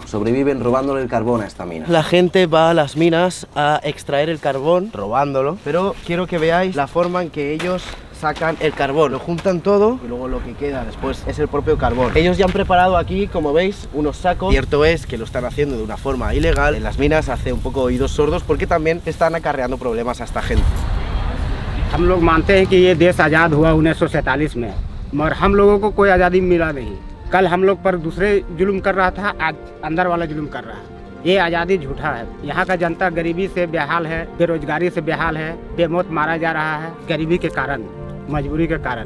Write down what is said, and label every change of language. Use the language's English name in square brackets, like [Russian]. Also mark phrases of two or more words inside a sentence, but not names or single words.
[Spanish] Sobreviven robándole el carbón a esta mina. La gente va a las minas a extraer el carbón, robándolo, pero quiero que veáis la forma en que ellos sacan el carbón, lo juntan todo y luego lo que queda después es el propio carbón. Ellos ya han preparado aquí, como veis, unos sacos. Cierto es que lo están haciendo de una forma ilegal. En las minas hace un poco oídos sordos porque también están acarreando problemas a esta gente. [Hindi] हम लोग मानते हैं कि ये देश आज़ाद हुआ 1947 में, मगर हम लोगों को कोई आज़ादी मिला नहीं। कल हम लोग पर दूसरे जुल्म कर रहा था, आज अंदर वाला जुल्म कर रहा है। ये आज़ादी झूठा है। यहाँ का जनता गरीबी से बेहाल है, बेरोजगारी से बेहाल है, बेमौत मारा जा रहा है गरीबी के कारण, मजबूरी के कारण।